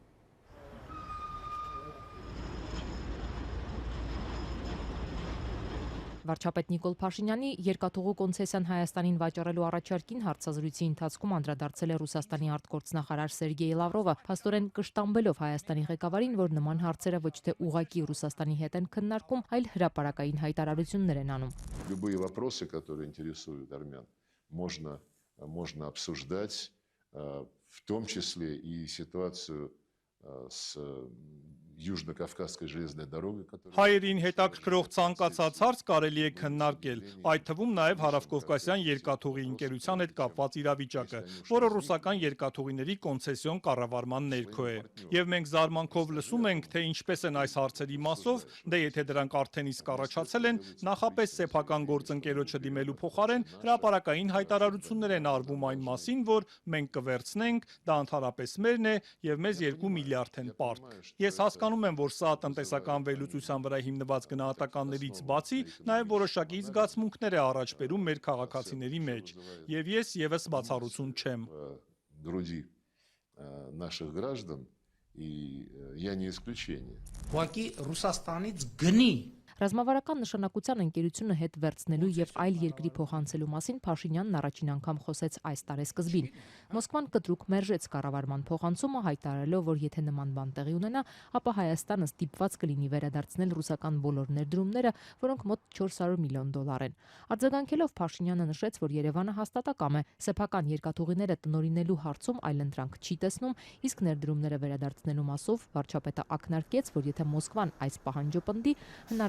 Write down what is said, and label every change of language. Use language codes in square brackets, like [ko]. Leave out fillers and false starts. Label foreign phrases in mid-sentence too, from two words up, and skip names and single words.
[hy] Վարչապետ Նիկոլ Փաշինյանի երկաթուղու կոնցեսիան Հայաստանին վաճառելու առաջարկին հարցազրույցի ընթացքում անդրադարձել է Ռուսաստանի արտգործնախարար Սերգեյ Լավրովը, փաստորեն կշտամբելով Հայաստանի ղեկավարին, որ նման հարցերը ոչ թե ուղղակի Ռուսաստանի հետ են քննարկում, այլ հրապարակային հայտարարություններ են անում։ [ru] Любые вопросы, которые интересуют армян, можно обсуждать, в том числе и ситуацию с Южно-Кавказской железной дорогой, которая... [hy] Հայերին հետաքրքրող ցանկացած հարց կարելի է քննարկել, այդ թվում նաև Հարավկովկասյան երկաթուղի ընկերության հետ կապված իրավիճակը, որը ռուսական երկաթուղիների կոնցեսիոն կառավարման ներքո է։ Եվ մենք զարմանքով լսում ենք, թե ինչպես են այս հարցերի մասով, դե եթե դրանք արդեն իսկ առաջացել են, նախապես սեփական գործընկերոջը դիմելու փոխարեն հրապարակային հայտարարություններ են արվում այն մասին, որ մենք կվերցնենք, դա ընդհանրապես մերն է եւ մեզ 2 միլիարդ են պարտ։ Ես հասկանում եմ, որ սա տնտեսական վերլուծության վրա հիմնված գնահատականներից бացի նաև որոշակի զգացմունքներ է առաջ բերում մեր քաղաքացիների մեջ, եւ ես եւս բացառություն չեմ։ [ru] Груди наших граждан, и я не исключение. [hy] Ուղղակի Ռուսաստանից գնի Ռազմավարական նշանակության ընկերությունը հետ վերցնելու եւ այլ երկրի փոխանցելու մասին Փաշինյանն առաջին անգամ խոսեց այս տարեսկզբին։ Մոսկվան կտրուկ մերժեց կառավարման փոխանցումը, հայտարարելով, որ եթե նման բան տեղի ունենա, ապա Հայաստանը ստիպված կլինի վերադարձնել ռուսական բոլոր ներդրումները, որոնք մոտ $400 միլիոն են։ Արձագանքելով Փաշինյանը նշեց, որ Երևանը հաստատակամ է, սեփական երկաթուղիները տնօրինելու հարցում այլընտրանք չի տեսնում, իսկ ներդրումները վերադարձնելու մասով վարչապետը ակնարկեց, որ եթե Մոսկվան այս պահանջը պնդի, հնարավոր